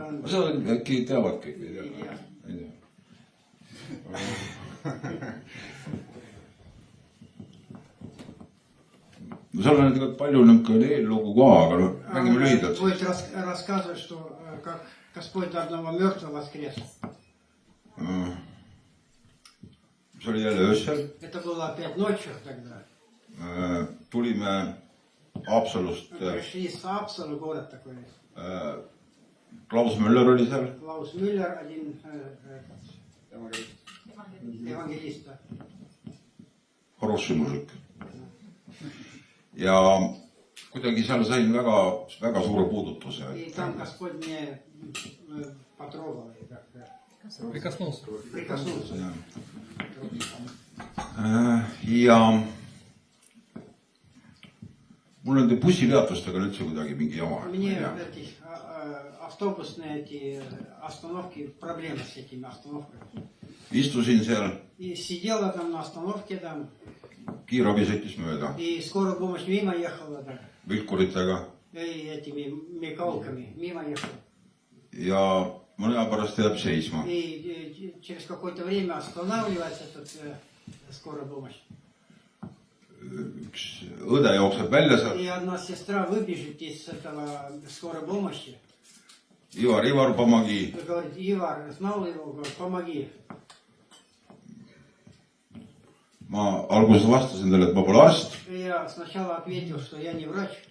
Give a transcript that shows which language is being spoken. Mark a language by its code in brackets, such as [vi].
[et] Seda äkki teavad kõik või Ei tea. ei tea. No seal on tegelikult palju niisugune eellugu ka, aga noh, mängime lühidalt. [ru] Будет рассказывать, что как Господь одного мертвого воскрес. [et] See oli jälle öösel. [ru] Это было опять ночью тогда. [et] Tulime Haapsalust, [ru] Пришли из Апсала, город такой. [et] Klaus Müller oli seal. [ru] Клаус Мюллер, один евангелист. Хороший мужик. [et] Ja kuidagi seal sain väga suure puudutuse. [ru] И там Господь мне потрогал. Прикоснулся. Прикоснулся. [et] Ja mul nende bussipeatustega on üldse kuidagi mingi jama. [ru] Мне эти автобусные эти остановки, проблемы с этими остановками. [et] Istusin seal, [ru] И сидела там на остановке там, [et] kiirabi sõitis mööda [ru] и скорая помощь мимо ехала там, [et] vilkuritega [ru] и этими мигалками мимо ехала. [et] ja mõne aja pärast jääb seisma. [ru] И через какое-то время останавливается скорая помощь. [et] Üks õde jookseb välja sealt. [ru] И одна сестра выбежит из этого скорой помощи. Ivar, помоги. Говорит, Ивар, знал его, говорит, помоги. [et] Ma alguses vastasin talle, et ma pole arst, [ru] И я сначала ответил, что я не врач.